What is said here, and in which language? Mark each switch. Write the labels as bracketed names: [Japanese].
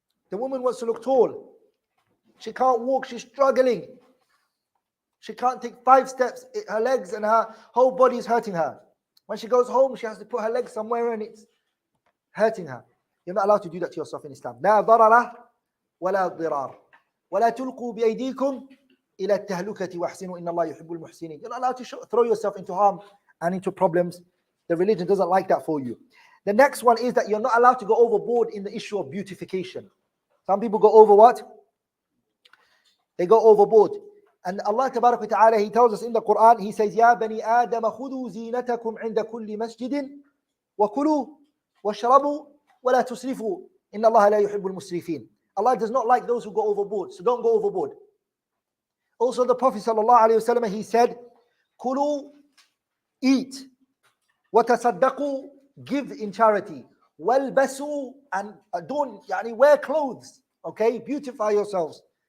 [English] The woman wants to look tall. She can't walk, she's struggling. She can't take 5 steps. Her legs and her whole body is hurting her. When she goes home, she has to put her legs somewhere and it's hurting her. You're not allowed to do that to yourself in Islam. [Arabic] لا ضرر ولا ضرار ولا تلقوا بأيديكم إلى التهلكة واحسنوا إن الله يحب المحسنين. [English] You're not allowed to throw yourself into harm and into problems. The religion doesn't like that for you. The next one is that you're not allowed to go overboard in the issue of beautification. Some people go over what? They go overboard. And Allah Tabarak wa Ta'ala, He tells us in the Quran, He says, [Arabic] يا بني آدم خذوا زينتكم عند كل مسجد وكلوا واشربوا ولا تسرفوا إن الله لا يحب المسرفين. [English] Allah does not like those who go overboard, so don't go overboard. Also the Prophet sallallahu alaihi wasallam, he said, كلوا, eat, وتصدقوا, give in charity, والبسوا, and adorn, يعني wear clothes, okay, beautify yourselves.